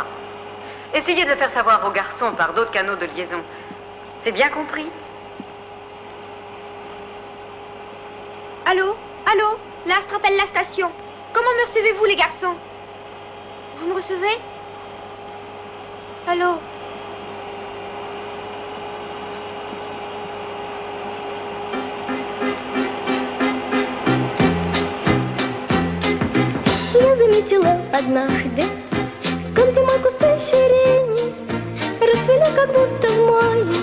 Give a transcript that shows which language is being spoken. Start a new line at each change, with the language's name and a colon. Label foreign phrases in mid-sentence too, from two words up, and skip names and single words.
French: Essayez de le faire savoir aux garçons par d'autres canaux de liaison. C'est bien compris? Allô? Allô? L'astre appelle la station. Comment me recevez-vous, les garçons? Vous me recevez? Allô?
Russian: Я заметила однажды, как зимой кусты сирени расцвели, как будто в мае.